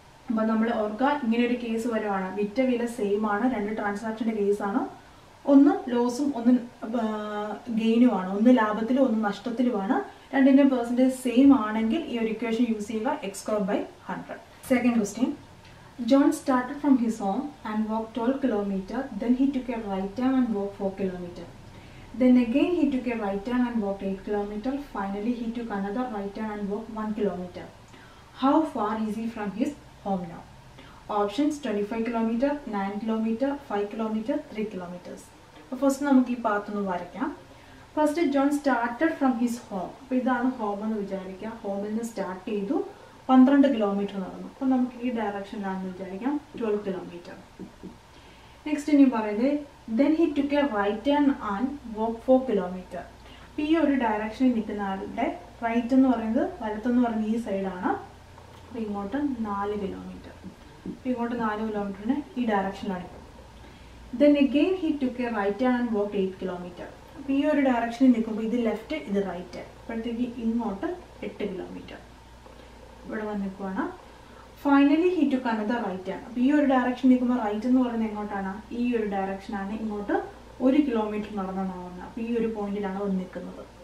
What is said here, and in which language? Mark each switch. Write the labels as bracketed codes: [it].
[ml] അപ്പോൾ നമ്മൾ ഓർക്കുക, ഇങ്ങനെ ഒരു കേസ് വരുവാണ്, വിറ്റ വില സെയിം ആണ്, രണ്ട് ട്രാൻസാക്ഷൻ്റെ കേസാണ്, ഒന്ന് ലോസും ഒന്ന് ഗെയിനുമാണ്, ഒന്ന് ലാഭത്തിലും ഒന്ന് നഷ്ടത്തിലുമാണ്. രണ്ടിൻ്റെ പെർസെൻറ്റേജ് സെയിം ആണെങ്കിൽ ഈ ഒരു ഇക്വേഷൻ യൂസ് ചെയ്യുക, x²/100. Second question. [en] John started from his home and walked 12 kilometers. Then he took a right turn and walked 4 kilometers. Then again he took a right turn and walked 8 kilometers. Finally he took another right turn and walked 1 kilometer. How far is he from his home now? Options 25 kilometers, 9 kilometers, 5 kilometers, 3 kilometers. [ml] First നമുക്ക് ഈ path ഒന്ന് വരയ്ക്കാം. First [en] John started from his home. [ml] അപ്പോൾ ഇതാണ് home എന്ന് വിചാരിക്കുക. ഹോമിൽ നിന്ന് സ്റ്റാർട്ട് ചെയ്തു 12 കിലോമീറ്റർ നടന്നു. അപ്പം നമുക്ക് ഈ ഡയറക്ഷനിലാണെന്ന് വിചാരിക്കാം, 12 കിലോമീറ്റർ. നെക്സ്റ്റ് ഇനി പറയുന്നത് [en] Then he took a right turn and walk 4 kilometre. [ml] അപ്പോൾ ഈ ഒരു ഡയറക്ഷനിൽ നിൽക്കുന്ന ആളുടെ റൈറ്റ് എന്ന് പറയുന്നത് വലത്തെന്ന് പറയുന്നത് ഈ സൈഡാണ്. അപ്പോൾ ഇങ്ങോട്ട് 4 കിലോമീറ്റർ, ഇങ്ങോട്ട് 4 കിലോമീറ്ററിന് ഈ ഡയറക്ഷനിലാണ്. [en] Then again he took a right turn and walked 8 kilometers. [ml] അപ്പോൾ ഈ ഒരു ഡയറക്ഷനിൽ നിൽക്കുമ്പോൾ ഇത് ലെഫ്റ്റ് ഇത് റൈറ്റ്, അപ്പോഴത്തേക്ക് ഇങ്ങോട്ട് 8 കിലോമീറ്റർ ഇവിടെ വന്ന് നിൽക്കുവാണ്. [en] finally he took another right [ml] ആണ്. അപ്പോൾ ഈ ഒരു ഡയറക്ഷൻ നിൽക്കുമ്പോൾ റൈറ്റ് എന്ന് പറയുന്നത് എങ്ങോട്ടാണ്? ഈ ഒരു ഡയറക്ഷനാണ്. ഇങ്ങോട്ട് 1 കിലോമീറ്റർ നടന്നാണ് പോകുന്നത്. അപ്പോൾ ഈ ഒരു പോയിന്റിലാണ് വന്ന് നിൽക്കുന്നത്.